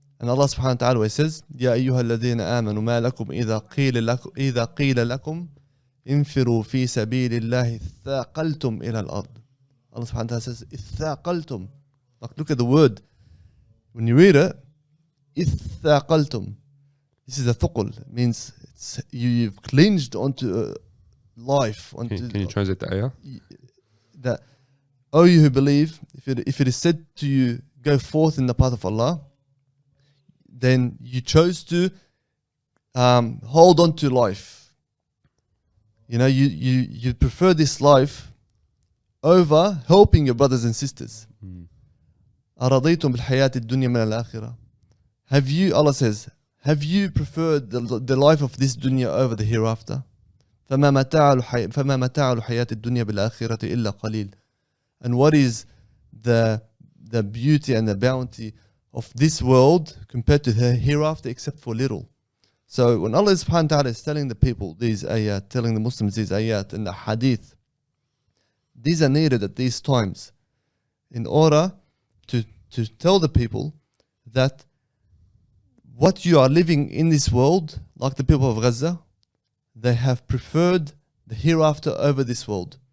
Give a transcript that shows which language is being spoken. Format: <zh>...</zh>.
<en>And Allah subhanahu wa ta'ala says,</en> <ar>يا أيها الذين آمنوا ما لكم إذا قيل لكم انفروا في سبيل الله ثاقلتم إلى الأرض.</ar> <en>Allah subhanahu wa ta'ala says, ثاقلتم. Like, look at the word. When you read it, ثاقلتم. This is a thuqul. It means you've clinged onto life. Can you translate the ayah? That, oh, you who believe, if it is said to you, go forth in the path of Allah, then you chose to hold on to life. You know, you prefer this life over helping your brothers and sisters.</en> <ar>أرضيتم بالحياة الدنيا من الآخرة.</ar> <en>Have you, Allah says, have you preferred the life of this dunya over the hereafter?</en> <ar>فما متاع الحياة الدنيا بالآخرة إلا قليل.</ar> <en>And what is the beauty and the bounty of this world compared to the hereafter except for little? So when Allah subhanahu wa ta'ala is telling the people these ayat, telling the Muslims these ayat and the hadith, these are needed at these times in order to tell the people that what you are living in this world, like the people of Gaza, they have preferred the hereafter over this world.</en>